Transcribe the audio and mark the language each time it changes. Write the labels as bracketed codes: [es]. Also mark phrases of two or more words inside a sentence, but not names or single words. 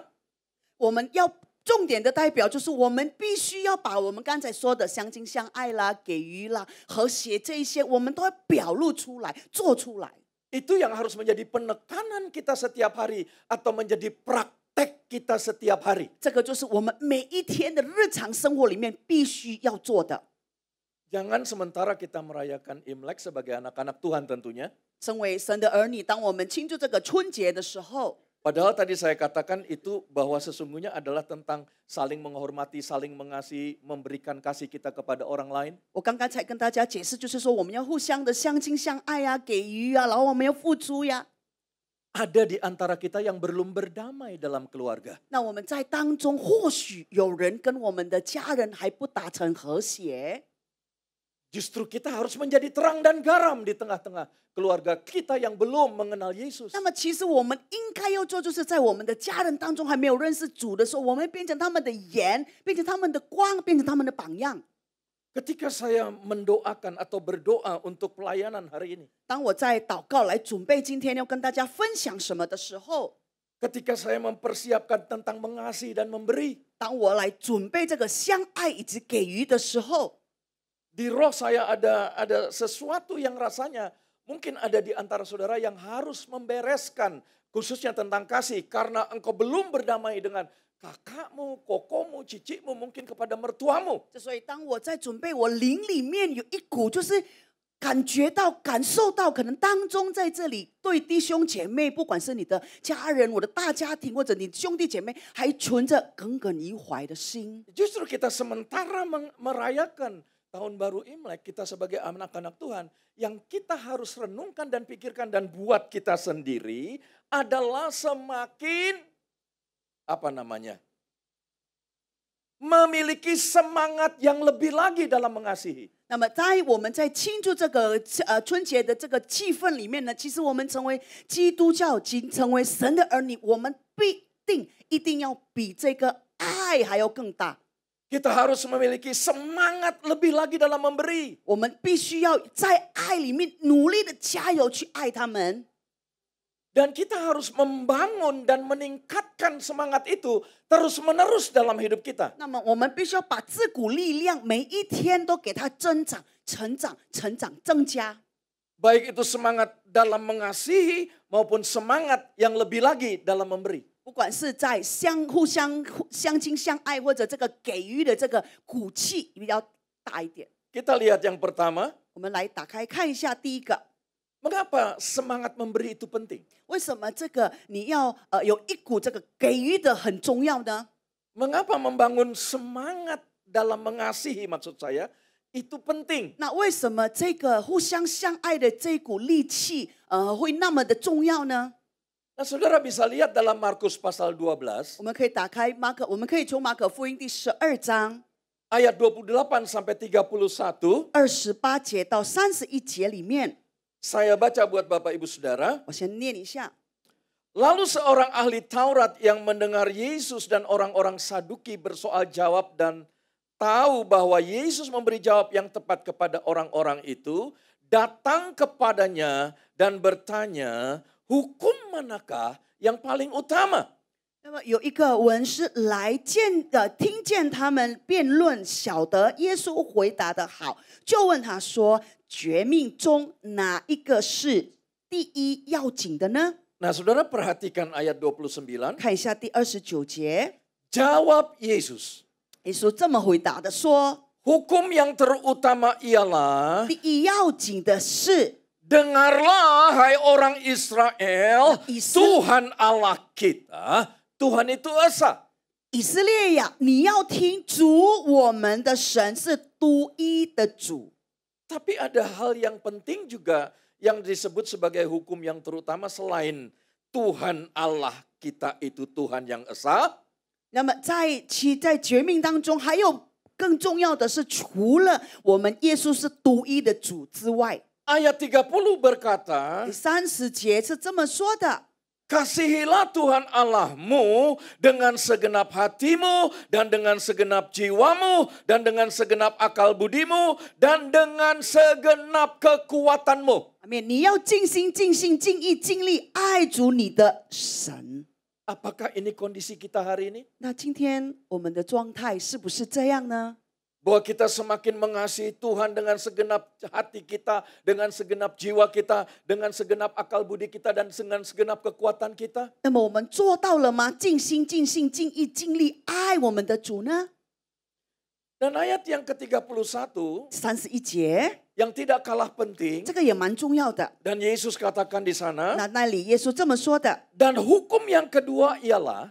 [zh] 我们要重点的代表就是我们必须要把我们刚才说的相亲相爱啦、给予啦、和谐这一些，我们都要表露出来、做出来。 [id] Itu yang harus menjadi penekanan kita setiap hari atau menjadi praktek kita setiap hari. [zh] 这个就是我们每一天的日常生活里面必须要做的。 [id] Jangan sementara kita merayakan Imlek sebagai anak-anak Tuhan tentunya. [zh] 身为神的儿女，当我们庆祝这个春节的时候， [id] Padahal tadi saya katakan itu bahwa sesungguhnya adalah tentang saling menghormati, saling mengasihi, memberikan kasih kita kepada orang lain. [zh] 我刚刚才跟大家解释，就是说我们要互相的相亲相爱啊，给予啊，然后我们要付出呀。 [id] Ada di antara kita yang belum berdamai dalam keluarga. [zh] 那我们在当中，或许有人跟我们的家人还不达成和谐。 [id] Justru kita harus menjadi terang dan garam di tengah-tengah keluarga kita yang belum mengenal Yesus. [zh] 那么，其实我们应该要做，就是在我们的家人当中还没有认识主的时候，我们变成他们的盐，变成他们的光，变成他们的榜样。 [id] Ketika saya mendoakan atau berdoa untuk pelayanan hari ini. [zh] 当我在祷告来准备今天要跟大家分享什么的时候， [id] Ketika saya mempersiapkan tentang mengasihi dan memberi. [zh] 当我来准备这个相爱以及给予的时候， [id] Di roh saya ada sesuatu yang rasanya mungkin ada di antara saudara yang harus membereskan. Khususnya tentang kasih. Karena engkau belum berdamai dengan kakakmu, kokomu, cicikmu, mungkin kepada mertuamu. [zh] 所以当我在准备，我灵里面有一股就是感觉到、感受到，可能当中在这里对弟兄姐妹，不管是你的家人、我的大家庭，或者你兄弟姐妹，还存着耿耿于怀的心。 [id] Justru kita sementara merayakan Tahun Baru Imlek, kita sebagai anak-anak Tuhan, yang kita harus renungkan dan pikirkan dan buat kita sendiri adalah semakin, memiliki semangat yang lebih lagi dalam mengasihi. [zh] 那么，我们在庆祝这个春节的这个气氛里面呢，其实我们成为基督教，成为神的儿女，我们一定要比这个爱还要更大。 [id] Kita harus memiliki semangat lebih lagi dalam memberi. [zh] 我们必须要在爱里面努力的加油去爱他们。 [id] Dan kita harus membangun dan meningkatkan semangat itu terus-menerus dalam hidup kita. [zh] 那么我们必须要把这股力量每一天都给它增长、增加。 [id] Baik itu semangat dalam mengasihi maupun semangat yang lebih lagi dalam memberi. [zh] 不管是在互相相亲相爱，或者这个给予的这个骨气比较大一点。 [id] Kita lihat yang pertama. [zh] 我们来打开看一下第一个， [id] Mengapa semangat memberi itu penting? [zh] 为什么这个你要有一股这个给予的很重要呢？ [id] Mengapa membangun semangat dalam mengasihi maksud saya itu penting? [zh] 那为什么这个互相相爱的这股力气会那么的重要呢？ [id] Nah, saudara bisa lihat dalam Markus pasal 12 [zh] 我们可以打开我们可以从马可福音第12章 [id] ayat 28 sampai 31. [zh] 28 节到31节里面， [id] Saya baca buat Bapak Ibu Saudara. [zh] 我先念一下。 [id] Lalu seorang ahli Taurat yang mendengar Yesus dan orang-orang Saduki bersoal jawab dan tahu bahwa Yesus memberi jawab yang tepat kepada orang-orang itu, datang kepadanya dan bertanya, hukum manakah yang paling utama? [zh] 那么有一个文士来听见他们辩论，晓得耶稣回答的好，就问他说：“诫命中哪一个是第一要紧的呢？” [id] Nah, saudara perhatikan ayat 29. [zh] 看一下第29节， [id] Jawab Yesus, [zh] 耶稣这么回答的说 [id] hukum yang terutama ialah,：“ [zh] 第一要紧的是， [id] dengarlah hai orang Israel, [zh] Israel. [id] Tuhan Allah kita, Tuhan itu esa. [zh] 以色列呀，你要听主我们的神是独一的主。” [id] Tapi ada hal yang penting juga yang disebut sebagai hukum yang terutama selain Tuhan Allah kita itu Tuhan yang esa. [zh] 那么在诫命当中，还有更重要的是，除了我们耶稣是独一的主之外， [id] Ayat 30 berkata, [zh] 第30节是这么说的。 [id] Kasihilah Tuhan Allahmu dengan segenap hatimu dan dengan segenap jiwamu dan dengan segenap akal budimu dan dengan segenap kekuatanmu. [zh] 阿们，你要尽心、尽性、尽意、尽力爱主你的神。 [id] Apakah ini kondisi kita hari ini? [zh] 那今天我们的状态是不是这样呢？ [id] Bahwa kita semakin mengasihi Tuhan dengan segenap hati kita, dengan segenap jiwa kita, dengan segenap akal budi kita, dan dengan segenap kekuatan kita. [zh] 那么我们做到了吗？尽心、尽性、尽意、尽力爱我们的主呢？ [id] Dan ayat yang ke-31 [zh] 31节， [id] yang tidak kalah penting, [zh] 这个也蛮重要的。 [id] dan Yesus katakan di sana, [zh] 那里耶稣这么说的， [id] dan hukum yang kedua ialah,